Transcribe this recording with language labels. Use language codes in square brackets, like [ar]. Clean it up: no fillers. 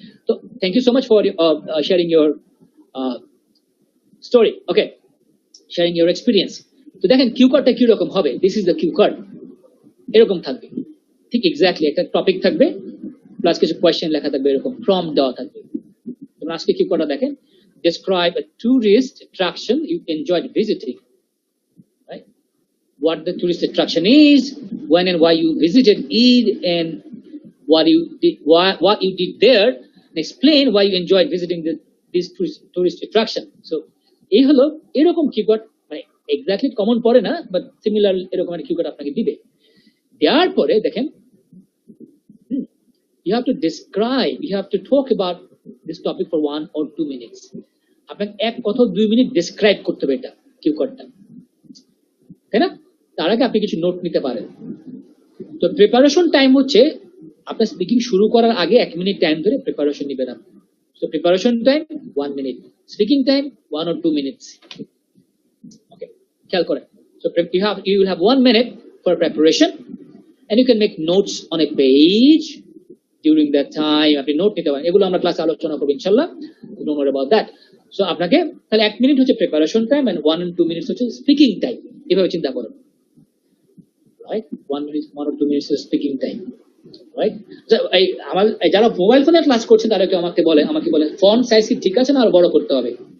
[en] তো thank you so much for sharing your story, okay, sharing your experience. [bn] তো দেখেন Q কার্ডটা কিরকম হবে, [en] this is the Q card, [bn] এরকম থাকবে, ঠিক এক্স্যাক্টলি একটা টপিক থাকবে প্লাস কিছু কোয়েশ্চেন লেখা থাকবে, এরকম প্রম্পট দেওয়া থাকবে। তোমরা আজকে কিউ কার্ডটা দেখেন, [en] describe a tourist attraction you enjoyed visiting, right? What the tourist attraction is, when and why you visited it, and what you did there, and explain why you enjoyed visiting this tourist attraction. [bn] So এই হলো এরকম keyword, মানে exactly common পড়ে না, but similar এরকম একটা keyword আপনাকে দিবে। দেওয়ার পরে দেখেন, [en] you have to describe, you have to talk about this topic for 1 or 2 minutes. [bn] আপনাকে 1 অথবা 2 মিনিট ডেসক্রাইব করতে হবে এটা কিওয়ার্ডটা, তাই না? তার আগে আপনি কিছু নোট নিতে পারেন। তো প্রিপারেশন টাইম হচ্ছে আপনার স্পিকিং শুরু করার আগে 1 মিনিট টাইম ধরে প্রিপারেশন নেবেন আপনি। So preparation time 1 minute, speaking time 1 or 2 minutes, ওকে, খেয়াল করেন। [en] So you will have 1 minute for preparation and you can make notes on a page during that time. [bn] আপনি নোট নিতে পারেন, এগুলো আমরা ক্লাসে আলোচনা করব ইনশাআল্লাহ, [en] Don't worry about that. [bn] So আপনাকে তাহলে 1 মিনিট হচ্ছে preparation time and 1 and 2 minutes হচ্ছে স্পিকিং টাইম, এভাবে চিন্তা করুন, right? 1 minute 1 or 2 minutes speaking time, right? আমার যারা মোবাইল ফোনে ক্লাস করছেন তারা কেউ আমাকে বলে ফন্ট সাইজ কি ঠিক আছে না আর বড় করতে হবে?